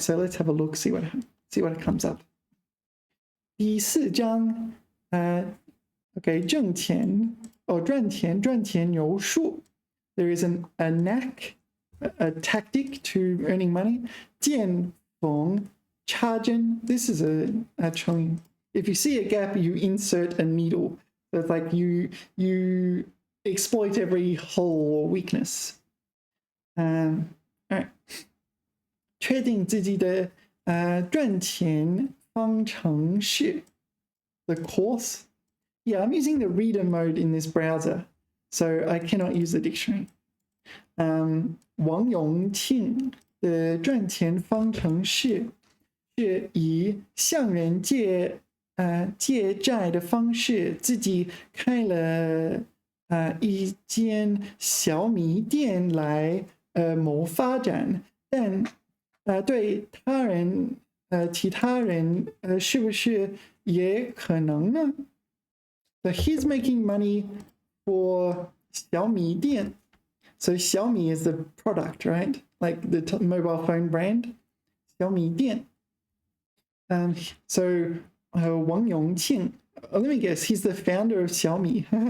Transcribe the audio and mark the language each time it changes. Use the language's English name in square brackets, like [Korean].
[English] So let's have a look, see what it comes up. 第4章 OK [Chinese] 挣钱赚钱有术 [English] There is a knack, a tactic to earning money. [Chinese] 见缝插针 [English] This is actually, if you see a gap, you insert a needle. So it's like you exploit every hole or weakness. All right. [Chinese] 确定自己的赚钱方程式 [English] The course. Yeah, I'm using the reader mode in this browser, so I cannot use the dictionary. [Chinese] 王永庆的赚钱方程式是以向人借债的方式，自己开了一间小米店来谋发展，但对其他人是不是也可能呢？ [English] So he's making money for Xiaomi Dian. So Xiaomi is the product, right? Like the mobile phone brand. Xiaomi Dian. So Wang Yongqing, let me guess, he's the founder of Xiaomi.